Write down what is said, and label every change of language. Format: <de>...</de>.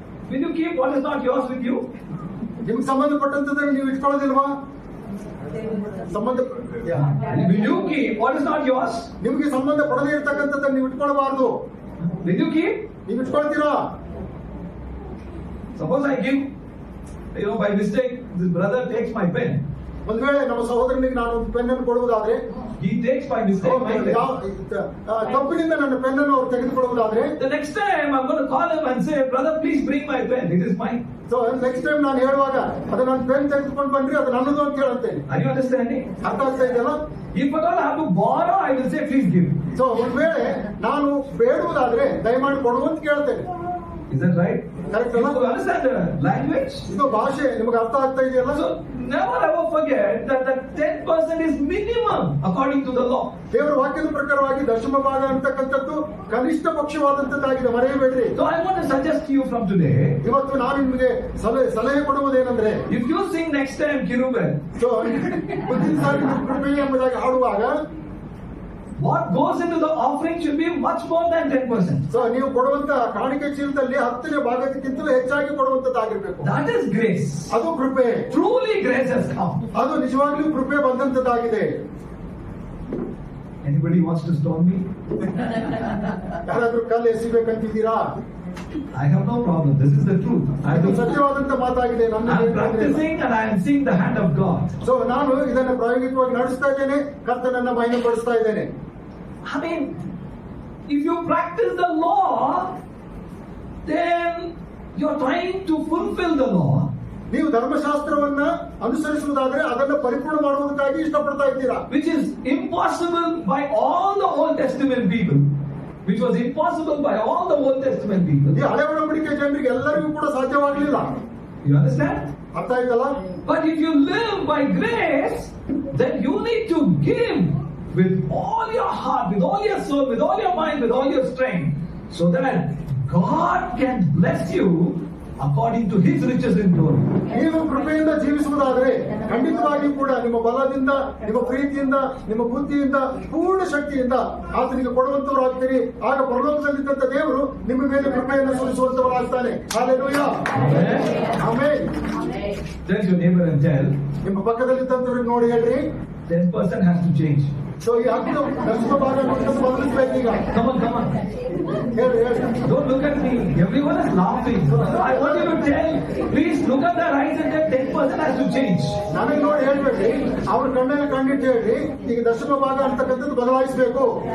<en>Will you keep what is not yours with you?</en> <kn>ನಿಮ್ಗೆ ಸಂಬಂಧಪಟ್ಟಂತದನ್ನು ನೀವು ಇಟ್ಕೊಳ್ಳೋದಿಲ್ವಾ? ಸಂಬಂಧ</kn> <en>Will you keep what is not yours?</en> <kn>ನಿಮ್ಗೆ ಸಂಬಂಧ ಪಡದೇ ಇರ್ತಕ್ಕಂಥದ್ದನ್ನು ನೀವು ಇಟ್ಕೊಳ್ಬಾರ್ದು.</kn> <en>Will you keep?</en> <kn>ನೀವು ಇಟ್ಕೊಳ್ತೀರಾ?</kn> <en>Suppose I give, by mistake, this brother takes my pen.</en> <kn>ಒಂದ್ ವೇಳೆ ನಮ್ಮ ಸಹೋದರನಿಗೆ ನಾನು ಒಂದು ಪೆನ್ ಅನ್ನು ಕೊಡುವುದಾದ್ರೆ,</kn> <en>He takes by mistake my pen.</en> <kn>ತಪ್ಪಿನಿಂದ ನನ್ನ ಪೆನ್ ಅನ್ನು ಅವ್ರು ತೆಗೆದುಕೊಳ್ಳುವುದಾದ್ರೆ,</kn> <en>The next time I'm going to call him and say, brother, please bring my pen. It is mine. So next time</en> <kn>ನಾನು ಹೇಳುವಾಗ ಅದು ನನ್ನ ಪೆನ್ ತೆಗೆದುಕೊಂಡು ಬಂದ್ರಿ, ಅದು ನನ್ನದು ಅಂತ ಹೇಳುತ್ತೇನೆ.</kn> <en>Are you understanding?</en> <kn>ಅರ್ಥ ಆಗ್ತಾ ಇದೆಯಲ್ಲ?</kn> <en>If at all I have to borrow, I will say, please give.</en> <kn>So ಒಂದ್ ವೇಳೆ ನಾನು ಬೇಡುವುದಾದ್ರೆ ದಯಮಾಡಿ ಕೊಡು ಅಂತ ಕೇಳ್ತೇನೆ.</kn> <en>Is that right? Correct, You</en> <kn>ಅಲ್ಲ?</kn> <en>understand the language?</en> <kn>ಇದು ಭಾಷೆ ನಿಮಗೆ ಅರ್ಥ ಆಗ್ತಾ ಇದೆಯಲ್ಲ?</kn> <en>So never ever forget that the 10% is minimum according to the law.</en> <kn>ದೇವರ ವಾಕ್ಯದ ಪ್ರಕಾರವಾಗಿ ದಶಮ ಭಾಗ ಅಂತಕ್ಕಂಥದ್ದು ಕನಿಷ್ಠ ಪಕ್ಷವಾದಂತದ್ದಾಗಿದೆ, ಮರೆಯಬೇಡ್ರಿ.</kn> <en>So I want to suggest to you from today,</en> <kn>ಇವತ್ತು ನಾನು ನಿಮಗೆ ಸಲಹೆ ಕೊಡುವುದೇನೆಂದ್ರೆ,</kn> <en>if you sing next time Kirubel,</en> <kn>so ಮುಂದಿನ ಸಾರಿ ನೀವು ಕೃಪೆ ಎಂಬುದಾಗಿ ಹಾಡುವಾಗ</kn> <en>what goes into the offering should be much more than 10%.</en> <kn>So ನೀವು ಕೊಡುವಂತ ಕಾಣಿಕೆ ಚೀಲದಲ್ಲಿ 10ನೇ ಭಾಗಕ್ಕಿಂತಲೂ ಹೆಚ್ಚಾಗಿ ಕೊಡುವಂತದ್ದಾಗಿರ್ಬೇಕು.</kn> <en>That is grace.</en> <kn>ಅದು ಕೃಪೆ.</kn> <en>Truly grace has come.</en> <kn>ಅದು ನಿಜವಾಗ್ಲೂ ಕೃಪೆ ಬಂದಂತದ್ದಾಗಿದೆ.</kn> <en>Anybody wants to stone me?</en> <kn>ಯಾರಾದ್ರೂ ಕಲ್ಲು ಎಸಿಬೇಕಂತಿದ್ದೀರಾ?</kn> <en>I have no problem. This is the truth.</en> <kn>ಇದು ಸತ್ಯವಾದಂತ ಮಾತಾಗಿದೆ.</kn> <en>I'm practicing and I am seeing the hand of God.</en> <kn>So ನಾನು ಇದನ್ನು ಪ್ರಾಯೋಗಿಕವಾಗಿ ನಡೆಸ್ತಾ ಇದ್ದೇನೆ, ಕರ್ತನನ್ನ ಮಹಿಮೆ ಪಡಿಸ್ತಾ ಇದ್ದೇನೆ.</kn> <en>I mean, if you practice the law, then you're trying to fulfill the law.</en> <kn>ನೀವು ಧರ್ಮಶಾಸ್ತ್ರವನ್ನ ಅನುಸರಿಸುವುದಾದ್ರೆ ಅದನ್ನು ಪರಿಪೂರ್ಣ ಮಾಡುವುದಕ್ಕಾಗಿ ಇಷ್ಟಪಡ್ತಾ ಇದ್ದೀರಾ,</kn> <en>which is impossible by all the Old Testament people, which was impossible by all the Old Testament people.</en> <kn>ಈ ಹಳೆ ಒಡಂಬಡಿಕೆ ಜನರಿಗೆ ಎಲ್ಲರಿಗೂ ಕೂಡ ಸಾಧ್ಯವಾಗಲಿಲ್ಲ.</kn> <en>You understand?</en> <kn>ಅರ್ಥ ಆಯ್ತಲ್ಲ?</kn> <en>But if you live by grace, then you need to give with all your heart, with all your soul, with all your mind, with all your strength, so that God can bless you according to His riches in glory.</en> <kn>ನೀವು ಕೃಪೆಯಿಂದ ಜೀವಿಸುವುದಾದ್ರೆ ಖಂಡಿತವಾಗಿ ಕೂಡ ನಿಮ್ಮ ಬಲದಿಂದ, ನಿಮ್ಮ ಪ್ರೀತಿಯಿಂದ, ನಿಮ್ಮ ಬುದ್ಧಿಯಿಂದ, ಪೂರ್ಣ ಶಕ್ತಿಯಿಂದ ಆತನಿಗೆ ಕೊಡುವಂತವರಾಗ್ತೀರಿ. ಆಗ ಪರಲೋಕದಲ್ಲಿದ್ದಂತ ದೇವರು ನಿಮ್ಮ ಮೇಲೆ ಕೃಪೆಯನ್ನು ಸುರಿಸುವಂತವರಾಗ್ತಾನೆ. Hallelujah. Amen.</kn> <en>Tell your neighbor and tell,</en> <kn>ನಿಮ್ಮ ಪಕ್ಕದಲ್ಲಿದ್ದಂತವ್ರಿಗೆ ನೋಡಿ ಹೇಳ್ರಿ,</kn> <en>10% has to change.</en> <kn>ಸೊ ಈ 10 ದಶಮ ಭಾಗ ಬದಲಿಸ್ಬೇಕು ಈಗ.</kn> <en>Come on.</en> <kn>ಹೇಳ್ರಿ.</kn> <en>Don't look at me. Everyone is laughing. I want you to tell, please look at their eyes and tell 10% has to change.</en> <kn>ನನಗೆ ನೋಡಿ ಹೇಳ್ಬೇಡ್ರಿ, ಅವ್ರ ಕಣ್ಣಲ್ಲಿ ಕಂಡಿಟ್ಟು ಹೇಳ್ರಿ, ಈಗ ದಶಮ ಭಾಗ ಅಂತಕ್ಕಂಥದ್ದು ಬದಲಾಯಿಸಬೇಕು.</kn>